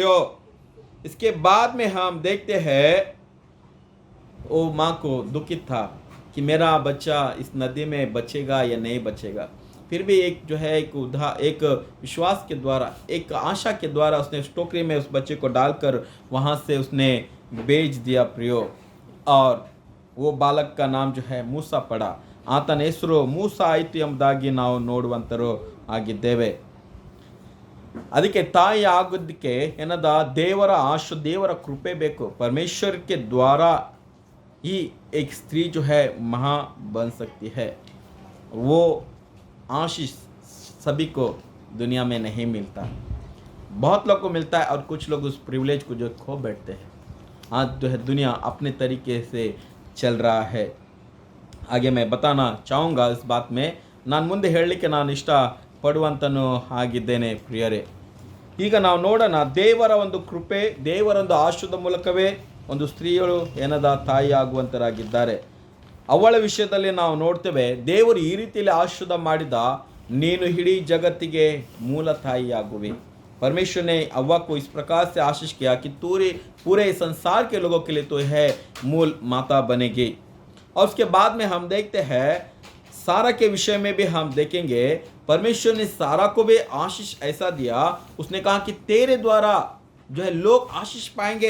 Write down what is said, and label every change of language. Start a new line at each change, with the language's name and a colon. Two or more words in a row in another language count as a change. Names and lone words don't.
Hindi: प्रियो, इसके बाद में हम देखते हैं वो माँ को दुखित था कि मेरा बच्चा इस नदी में बचेगा या नहीं बचेगा। फिर भी एक जो है एक विश्वास के द्वारा, एक आशा के द्वारा उसने उस टोकरी में उस बच्चे को डालकर वहाँ से उसने बेच दिया प्रियो। और वो बालक का नाम जो है ಮೂಸಾ ಪಡ।
Kannada: ಆತನ ಹೆಸರು ಮೂಸಾ ಆಯಿತು ಎಂಬುದಾಗಿ ನಾವು ನೋಡುವಂತರು ಆಗಿದ್ದೇವೆ। ಅದಕ್ಕೆ ತಾಯಿ ಆಗೋದಕ್ಕೆ ಏನದ ದೇವರ कृपे ಬೇಕು।
Hindi: परमेश्वर के द्वारा ही एक स्त्री जो है माँ बन सकती है। वो आशीष सभी को दुनिया में नहीं मिलता, बहुत लोग को मिलता है और कुछ लोग उस प्रिविलेज को जो खो बैठते हैं। आज जो है दुनिया अपने तरीके से चल रहा है। आगे मैं बताना चाहूँगा इस बात में,
Kannada: ನಾನು ಮುಂದೆ ಹೇಳಲಿಕ್ಕೆ ನಾನು ಇಷ್ಟ ಪಡುವಂತನು ಆಗಿದ್ದೇನೆ ಪ್ರಿಯರೇ। ಈಗ ನಾವು ನೋಡೋಣ ದೇವರ ಒಂದು ಕೃಪೆ, ದೇವರ ಒಂದು ಆಶೀರ್ವಾದ ಮೂಲಕವೇ ಒಂದು ಸ್ತ್ರೀಯರು ಏನದ ತಾಯಿ ಆಗುವಂತರಾಗಿದ್ದಾರೆ। ಅವಳ ವಿಷಯದಲ್ಲಿ ನಾವು ನೋಡ್ತೇವೆ, ದೇವರು ಈ ರೀತಿಯಲ್ಲಿ ಆಶೀರ್ವಾದ ಮಾಡಿದ, ನೀನು ಇಡೀ ಜಗತ್ತಿಗೆ ಮೂಲ ತಾಯಿ ಆಗುವೆ।
Hindi: परमेश्वर ने हव्वा को इस प्रकार से आशीष किया कि पूरे संसार के लोगों के लिए तो है मूल माता बनेगी। और उसके बाद में हम देखते हैं सारा के विषय में भी हम देखेंगे, परमेश्वर ने सारा को भी आशीष ऐसा दिया, उसने कहा कि तेरे द्वारा जो है लोग आशीष पाएंगे।